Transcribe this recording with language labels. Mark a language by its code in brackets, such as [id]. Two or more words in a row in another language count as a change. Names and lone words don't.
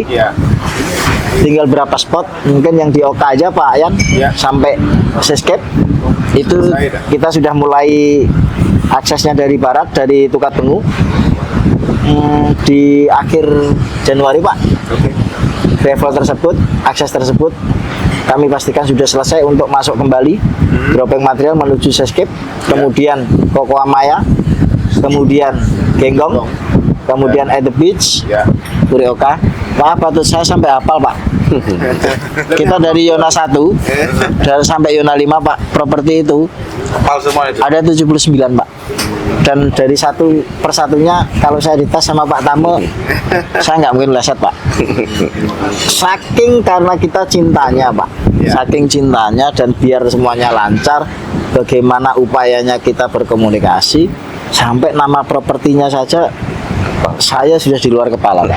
[id] Tinggal berapa spot, mungkin yang di Oka aja Pak Ayan sampai Sescape itu kita sudah mulai aksesnya dari barat, dari Tukat Bengu di akhir Januari Pak. Gravel tersebut, akses tersebut kami pastikan sudah selesai untuk masuk kembali dropping material menuju Sescape, kemudian Kokoa Maya, kemudian Genggong, kemudian at the beach, Kurioka. Pak, patut saya sampai hafal Pak. Kita dari Yona 1 dan sampai Yona 5 Pak, properti itu ada 79 Pak. Dan dari satu persatunya kalau saya dites sama Pak Tamo, saya nggak mungkin leset Pak. Saking karena kita cintanya Pak, saking cintanya dan biar semuanya lancar, bagaimana upayanya kita berkomunikasi sampai nama propertinya saja saya sudah di luar kepala Pak.